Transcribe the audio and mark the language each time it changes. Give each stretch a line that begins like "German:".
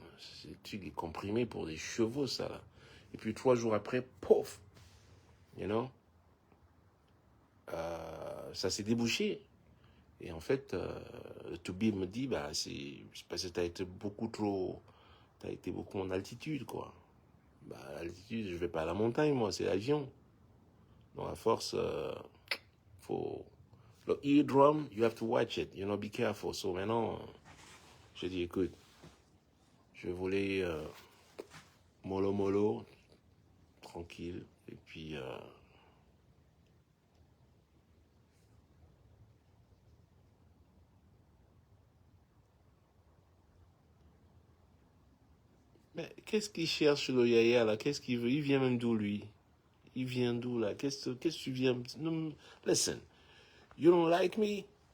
French: C'est des trucs comprimés pour des chevaux, ça, là. Et puis, 3 jours après, pouf,
English: you know,
French: ça s'est débouché. Et en fait, le Toubib me dit, bah, c'est parce que tu as été beaucoup trop... Tu as été beaucoup en altitude, quoi. Bah, à l'altitude, je vais pas à la montagne, moi, c'est l'avion. Donc, à force, faut... Le
English: eardrum, you have to watch it, you know, be careful. So,
French: maintenant, je dis, écoute, je vais voler mollo mollo, tranquille, et puis... mais qu'est-ce qu'il cherche, le yaya, là? Qu'est-ce qu'il veut? Il vient même d'où, lui? Il vient d'où, là? Qu'est-ce que tu viens... Non,
English: listen, you don't like me?